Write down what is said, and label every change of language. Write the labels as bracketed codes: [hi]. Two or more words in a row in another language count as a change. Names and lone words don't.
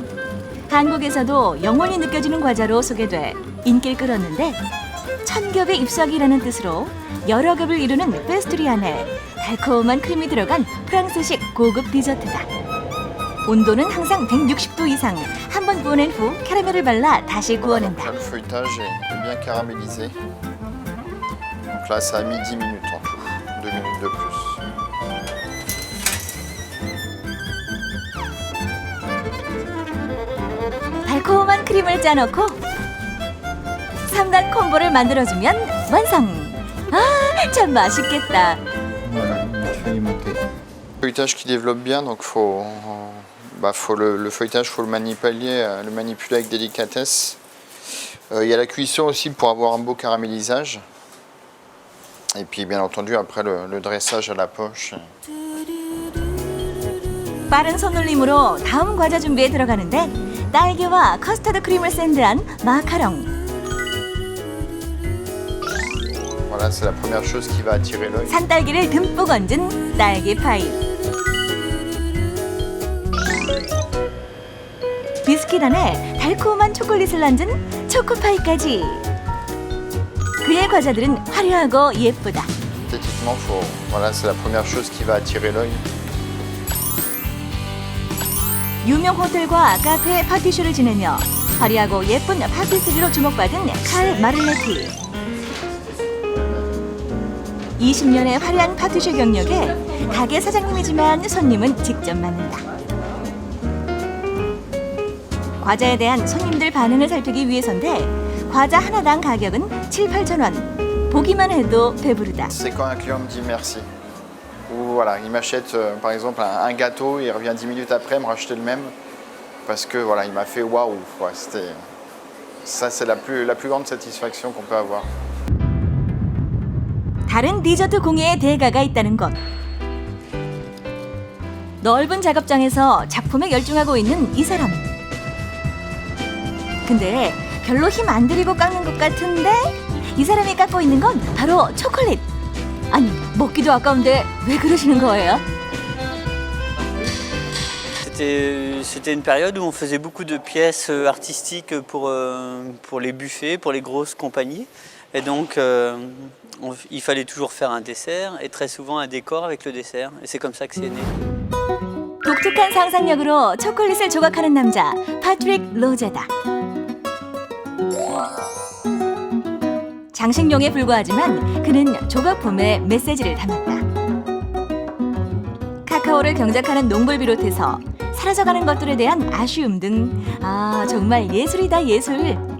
[ko] 한국에서도 영원히 느껴지는 과자로 소개돼 인기를 끌었는데 천겹의 잎사귀라는 뜻으로 여러 겹을 이루는 페스트리 안에 달콤한 크림이 들어간 프랑스식 고급 디저트다. 온도는 항상 160도 이상. 한 번 구워낸 후 캐러멜을 발라 다시 구워낸다. [fr] Le feuilletage est bien caramélisé. Donc là, ça a mis 10 minutes en tout, 2 minutes de plus. [ko] 달콤한 크림을 짜놓고 3단 콤보를 만들어주면 완성! 아, 참 맛있겠다. [fr] Feuilletage qui développe bien, donc le feuilletage, faut le manipuler avec délicatesse. Il y a la cuisson aussi pour avoir un beau caramélisage. Et puis bien entendu après le dressage à la poche. [ko] 빠른 손놀림으로 다음 과자 준비에 들어가는데 딸기와 커스터드 크림을 샌드한 마카롱. [fr] Voilà, c'est la première chose qui va attirer l'œil. [ko] 산딸기를 듬뿍 얹은 딸기 파이. 비스킷 안에 달콤한 초콜릿을 얹은 초코파이까지. 그의 과자들은 화려하고 예쁘다. [fr] Esthétiquement, voilà, c'est la première chose qui va attirer l'œil. [ko] 유명 호텔과 카페 파티쇼를 지내며 화려하고 예쁜 파티스리로 주목받은 칼 마를레티. 20년의 화려한 파티쇼 경력에 가게 사장님이지만 손님은 직접 맡는다. 과자에 대한 손님들 반응을 살피기 위해서인데 과자 하나당 가격은 7, 8천 원. 보기만 해도 배부르다. [fr] C'est quand un client me dit merci. Ou voilà, il m'achète par exemple un gâteau, il revient 10 minutes après me racheter le même parce que voilà, il m'a fait waouh. Ouais, ça c'est la plus grande satisfaction qu'on peut avoir. [ko] 다른 디저트 공예의 대가가 있다는 것. 넓은 작업장에서 작품에 열중하고 있는 이 사람. 근데 별로 힘 안 들이고 깎는 것 같은데 이 사람이 깎고 있는 건 바로 초콜릿. 아니, 먹기도 아까운데 왜 그러시는 거예요? [fr] C'était une période où on faisait beaucoup de pièces artistiques pour les buffets, pour les grosses compagnies. Et donc, il fallait toujours faire un dessert et très souvent un décor avec le dessert. Et c'est comme ça que c'est né. [ko] 독특한 상상력으로 초콜릿을 조각하는 남자, 파트릭 로제다. 장식용에 불과하지만 그는 조각품에 메시지를 담았다. 카카오를 경작하는 농부를 비롯해서 사라져가는 것들에 대한 아쉬움 등 정말 예술이다 예술.